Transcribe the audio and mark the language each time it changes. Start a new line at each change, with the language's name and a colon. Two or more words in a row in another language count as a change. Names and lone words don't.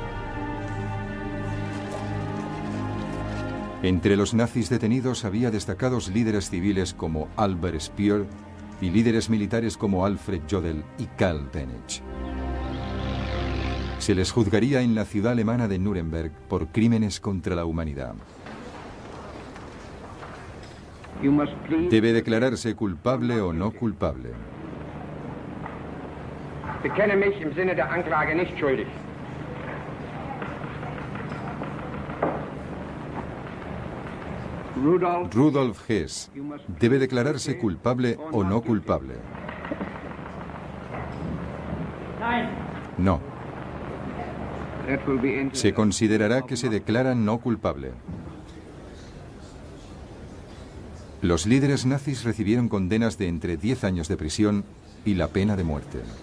Spanish: Entre los nazis detenidos había destacados líderes civiles como Albert Speer y líderes militares como Alfred Jodl y Karl Benech. Se les juzgaría en la ciudad alemana de Nuremberg por crímenes contra la humanidad. Debe declararse culpable o no culpable.
German: Bekenne mich im Sinne der Anklage nicht schuldig.
Spanish: Rudolf Hess debe declararse culpable o no culpable. No. Se considerará que se declara no culpable. Los líderes nazis recibieron condenas de entre 10 años de prisión y la pena de muerte.